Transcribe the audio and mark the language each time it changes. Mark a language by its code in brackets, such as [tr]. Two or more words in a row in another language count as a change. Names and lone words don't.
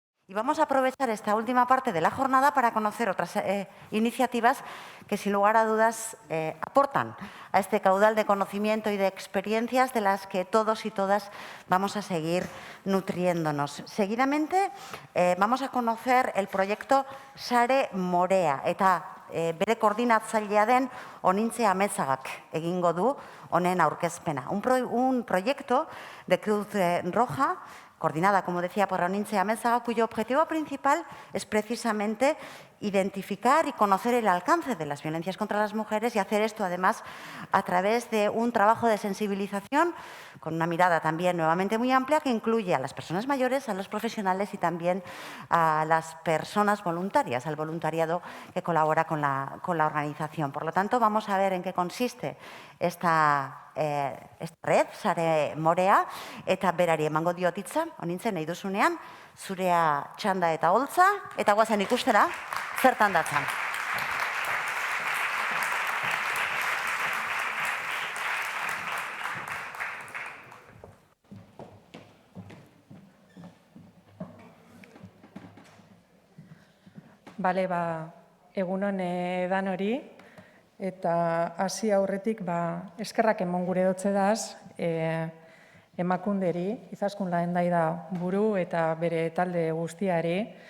[es] Y vamos a aprovechar esta última parte de la jornada para conocer otras iniciativas que, sin lugar a dudas, aportan a este caudal de conocimiento y de experiencias de las que todos y todas vamos a seguir nutriéndonos. Seguidamente, vamos a conocer el proyecto [eu] Sare Morea eta bere koordinatzailea den Onintze Amezagak egingo du honen aurkezpena. [es] Un proyecto de Cruz Roja coordinada, como decía, por Onintze Amezaga, cuyo objetivo principal es precisamente identificar y conocer el alcance de las violencias contra las mujeres y hacer esto, además, a través de un trabajo de sensibilización con una mirada también nuevamente muy amplia que incluye a las personas mayores, a los profesionales y también a las personas voluntarias, al voluntariado que colabora con la organización. Por lo tanto, vamos a ver en qué consiste esta red, [eu] Sare Morea, eta berari emango diot hitza, Onintze nahi duzunean, zurea txanda eta holtza, eta guazen ikustera, zertan datzan. Bale, egunon dan hori, eta hasi aurretik eskerrak emon gure dotzedaz emakunderi, izaskun lahen da buru eta bere talde guztiari,